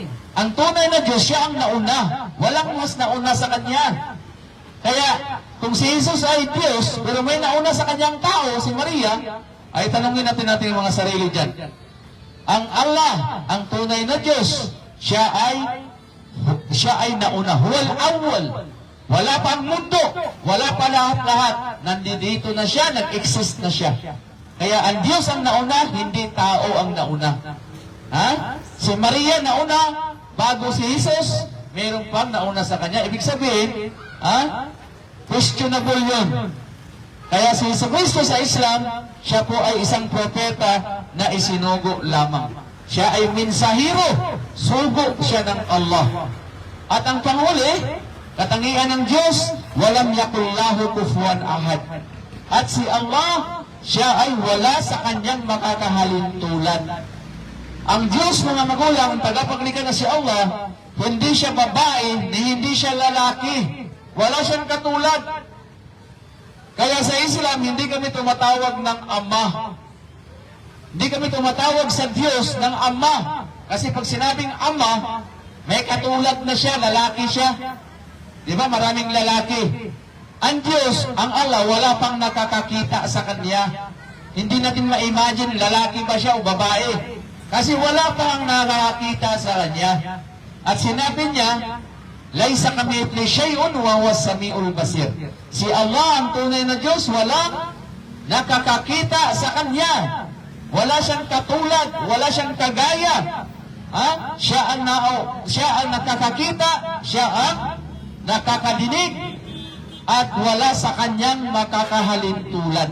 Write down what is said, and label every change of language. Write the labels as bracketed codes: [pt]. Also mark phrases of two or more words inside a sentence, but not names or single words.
[tl] Ang tunay na Diyos, siya ang nauna. Walang mas nauna sa Kanya. Kaya, kung si Jesus ay Diyos, pero may nauna sa Kanyang tao, si Maria, ay tanongin natin yung mga sarili dyan. Ang Allah, ang tunay na Diyos, siya ay nauna. [ar] هو الأول. [tl] Wala pa ang mundo. Wala pa lahat-lahat. Nandito na siya, nag-exist na siya. Kaya ang Diyos ang nauna, hindi tao ang nauna. Ha? Si Maria nauna, bago si Jesus, mayroon pang nauna sa Kanya. Ibig sabihin, questionable yun. Kaya si Jesucristo sa Islam, siya po ay isang propeta na isinugo lamang. Siya ay mensahero, sugo siya ng Allah. At ang panghuli, katangian ng Diyos, [ar] ولم يكن له كفوا أحد. [tl] At si Allah, siya ay wala sa Kanyang makakahalintulad. Ang Diyos, mga magulang, ang tagapaglikha na si Allah, hindi siya babae, hindi siya lalaki. Wala siyang katulad. Kaya sa Islam, hindi kami tumatawag ng Ama. Hindi kami tumatawag sa Diyos ng Ama. Kasi pag sinabing Ama, may katulad na siya, lalaki siya. Di ba? Maraming lalaki. Ang Diyos, ang Allah, wala pang nakakakita sa Kanya. Hindi natin ma-imagine, lalaki ba siya o babae. Kasi wala pang nakakita sa Kanya. At sinabi niya, [ar] ليس كمثله شيء وهو السميع البصير. [tl] Si Allah, ang tunay na Diyos, walang nakakakita sa Kanya. Wala siyang katulad, wala siyang kagaya. Siya ang nakakakita, siya ang nakakadinig, at wala sa Kanyang makakahalintulad.